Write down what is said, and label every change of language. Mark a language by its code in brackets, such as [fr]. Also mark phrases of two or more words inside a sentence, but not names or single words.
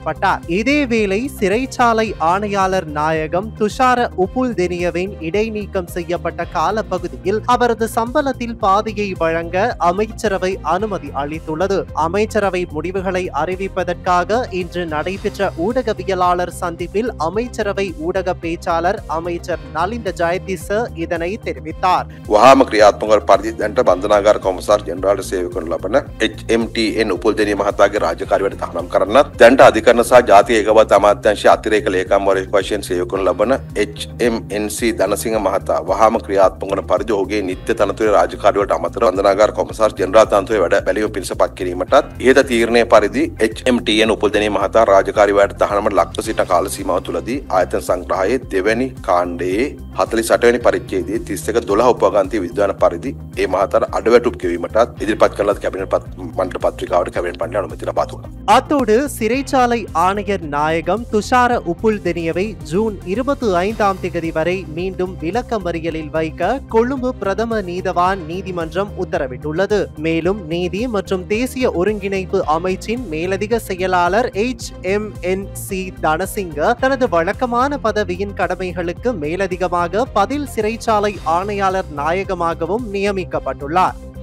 [ta] இதேவேளை சிறை சிறைச்சாலை ஆணையாளர் நாயகம் துஷார உபுல்தெனியவின் இடைநீக்கம் செய்யப்பட்ட காலப்பகுதியில் அவரது சம்பளத்தில் பாதியை வழங்க அமைச்சரவை அனுமதி அளித்துள்ளது. அமைச்சரவை முடிவுகளை அறிவிப்பதற்காக இன்று நடைபெற்ற ஊடகவியலாளர் சந்திப்பில் அமைச்சரவை ஊடக பேச்சாளர் அமைச்சர் நலிந்த ஜெயதிස இதனை தெரிவித்தார். [si] වහාම ක්‍රියාත්මක පරිදි දැන්ට බන්ධනාගාර කොමසාර් ජෙනරාල්ට සේවය කරන ලබන HMTN උපුල්දෙනිය මහතාගේ රාජකාරියට තහනම් කරන්නත් දැන්ට අධිකරණ සහ ජාතික ඒකබද්ධ අමාත්‍යාංශයේ අතිරේක ලේකම්වරයෙකු වශයෙන් සේවය කරන ලබන HMNC ධනසිංහ මහතා වහාම ක්‍රියාත්මක වන පරිදි ඔහුගේ නිත්‍ය තනතුරේ රාජකාරියට අමතරව බන්ධනාගාර කොමසාර් ජෙනරාල් තනතුරේ වැඩ බැලීම පිණිස පත් කිරීමටත් ඉහත තීරණය පරිදි HMTN උපුල්දෙනිය මහතා රාජකාරියට තහනමට ලක්ව සිටින කාල සීමාව තුළදී ආයතන සංග්‍රහයේ දෙවැනි කාණ්ඩයේ 48 වෙනි පරිච්ඡේදයේ 31/12 උපගන්ති විද්‍යාන පරිදි ඒ මහතාට අඩවැටුප් ගෙවීමටත් ඉදිරිපත් කළ කැබිනට් මණ්ඩල පත්‍රිකාවට කැබිනට් මණ්ඩලය අනුමැතිය ලබා දුන්නා. [ta] அத்தோடு சிறைச்சாலை ஆணையர் நாயகம் துஷார உபுல்தெனியவை ஜூன் 25ஆம் தேதி வரை மீண்டும் விளக்கமறியலில் வைக்க கொழும்பு பிரதம நீதவான் நீதிமன்றம் உத்தரவிட்டுள்ளது. மேலும் நீதி மற்றும் தேசிய ஒருங்கிணைப்பு அமைச்சின் மேலதிக செயலாளர் HMNC தனசிங்க தனது வழக்கமான பதவியின் கடமைகளுக்கு மேலதிகமாக பதில் சிறைச்சாலை ஆணையாளர் நாயகமாகவும் நியமிக்கப்பட்டுள்ளார்.